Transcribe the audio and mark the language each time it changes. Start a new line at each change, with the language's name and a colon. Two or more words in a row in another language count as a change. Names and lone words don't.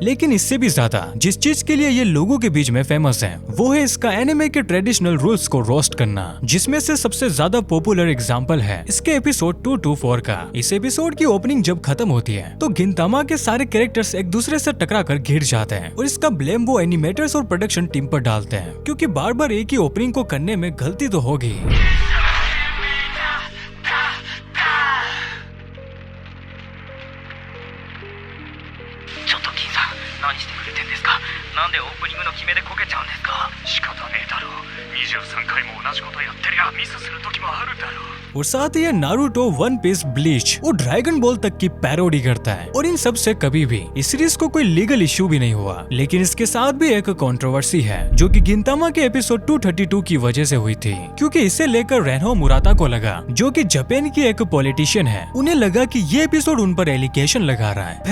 Hindi: लेकिन इससे भी ज्यादा जिस चीज के लिए ये लोगों के बीच में फेमस है, वो है इसका एनिमे के
English: traditional rules
Hindi: को रोस्ट करना, जिसमें से सबसे ज्यादा पॉपुलर एग्जांपल है इसके एपिसोड 224 का। इस एपिसोड की ओपनिंग जब खत्म होती है तो गिनतामा के सारे कैरेक्टर्स एक दूसरे से टकराकर गिर जाते हैं, और इसका ब्लेम वो एनिमेटर्स और
English: production team
Hindi: पर डालते हैं, क्योंकि बार बार एक ही ओपनिंग को करने में गलती तो होगी।
Japanese: なんでオープニングの決めでこけちゃうんですか。仕方ねえだろう。23回も同じことやってりゃミスする時もあるだろう。
Hindi: और साथ ही ये नारुतो, वन पीस, ब्लीच और ड्रैगन बॉल तक की पैरोडी करता है, और इन सब से कभी भी इस सीरीज को कोई
English: legal issue
Hindi: भी नहीं हुआ। लेकिन इसके साथ भी एक कंट्रोवर्सी है, जो कि गिनतामा के एपिसोड 232 की वजह से हुई थी, क्योंकि इसे लेकर रेन्हो मुराता को लगा, जो कि जापान की एक पॉलिटिशियन है, उन्हें लगा कि ये एपिसोड उन पर एलिगेशन लगा रहा है।